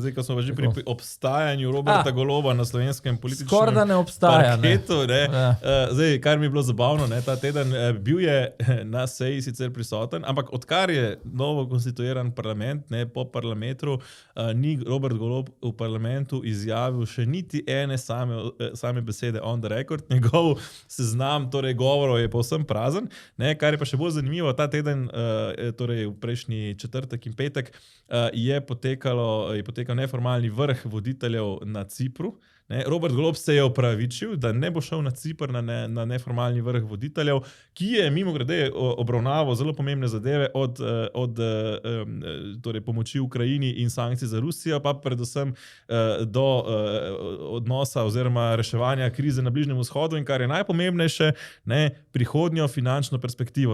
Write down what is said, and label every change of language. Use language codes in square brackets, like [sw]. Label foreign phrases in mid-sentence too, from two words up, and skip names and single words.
[sl] Zdaj, ko smo že pri obstajanju Roberta Goloba na slovenskem političnem parketu. Ne? Zdaj, kar mi je bilo zabavno, ne? Ta teden bil je na seji sicer prisoten, ampak odkar je novo konstituiran parlament, ne, po parlamentu, ni Robert Golob v parlamentu izjavil še niti ene same besede [en] on the record. [sl] Njegov seznam, torej govorov je povsem prazen, ne? Kar je pa še bolj zanimivo, ta teden, torej v prejšnji četrtek in petek, je potekal neformalni vrh voditeljev na Cipru, Robert Golob se je opravičil, da ne bo šel na Cipr na neformalni vrh voditeljev, ki je mimogrede obravnaval zelo pomembne zadeve od torej pomoči Ukrajini in sankcij za Rusijo, pa predvsem do odnosa oziroma reševanja krize na Bližnjem vzhodu in kar je najpomembnejše, prihodnjo finančno perspektivo.